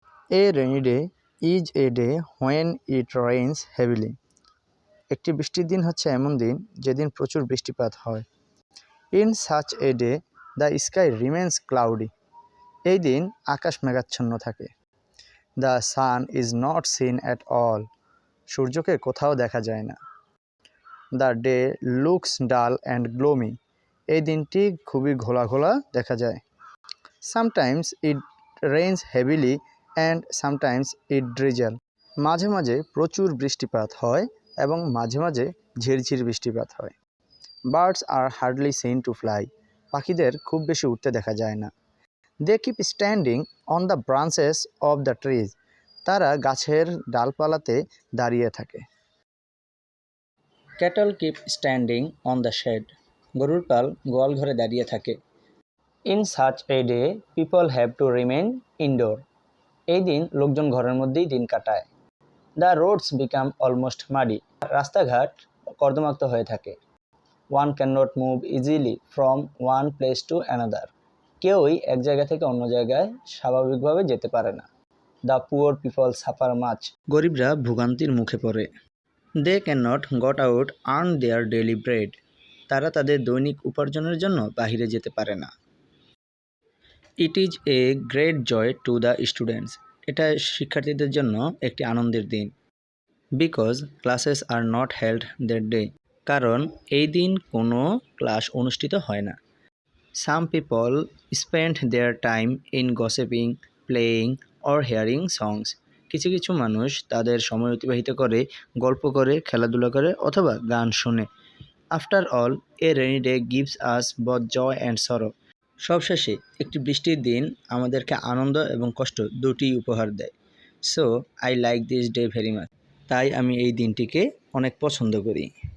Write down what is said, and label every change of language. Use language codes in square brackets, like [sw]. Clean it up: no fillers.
[en] A rainy day is a day when it rains heavily. [bn] একটি বৃষ্টির দিন হচ্ছে এমন দিন যেদিন প্রচুর বৃষ্টিপাত হয়। [en] In such a day, the sky remains cloudy. [bn] এই দিন আকাশ মেঘাচ্ছন্ন থাকে। [en] The sun is not seen at all. [bn] সূর্যকে কোথাও দেখা যায় না। [en] The day looks dull and gloomy. [bn] এই দিনটি খুবই ঘোলা ঘোলা দেখা যায়। [en] Sometimes it rains heavily and sometimes it drizzles. [bn] মাঝে মাঝে প্রচুর বৃষ্টিপাত হয় এবং মাঝে মাঝে ঝিরঝির বৃষ্টিপাত হয়। [en] Birds are hardly seen to fly. [bn] পাখিদের খুব বেশি উড়তে দেখা যায় না। [en] They keep standing on the branches of the trees. [bn] তারা গাছের ডালপালাতে দাঁড়িয়ে থাকে। [en] Cattle keep standing on the shed. [bn] গরুর পাল গোয়াল ঘরে দাঁড়িয়ে থাকে। [en] In such a day, people have to remain indoor. [bn] এই দিন লোকজন ঘরের মধ্যেই দিন কাটায়। [en] The roads become almost muddy. [bn] রাস্তাঘাট কর্দমাক্ত হয়ে থাকে। [en] One cannot move easily from one place to another. [bn] কেউই এক জায়গা থেকে অন্য জায়গায় স্বাভাবিকভাবে যেতে পারে না। [en] The poor people suffer much. [bn] গরিবরা ভোগান্তির মুখে পড়ে। [en] They cannot go out earn their daily bread. [bn] তারা তাদের দৈনিক উপার্জনের জন্য বাহিরে যেতে পারে না। [en] It is a great joy to the students. [bn] এটা শিক্ষার্থীদের জন্য একটি আনন্দের দিন। [en] Because classes are not held that day. [bn] কারণ এই দিন কোনো ক্লাস অনুষ্ঠিত হয় না। [en] Some people spend their time in gossiping, playing or hearing songs. [bn] কিছু কিছু মানুষ তাদের সময় অতিবাহিত করে গল্প করে, খেলাধুলা করে অথবা গান শোনে। [en] After all, a rainy day gives us both joy and sorrow. [bn] সবশেষে একটি বৃষ্টির দিন আমাদেরকে আনন্দ এবং কষ্ট দুটিই উপহার দেয়। [en] So, I like this day very much. [bn] তাই আমি এই দিনটিকে অনেক পছন্দ করি।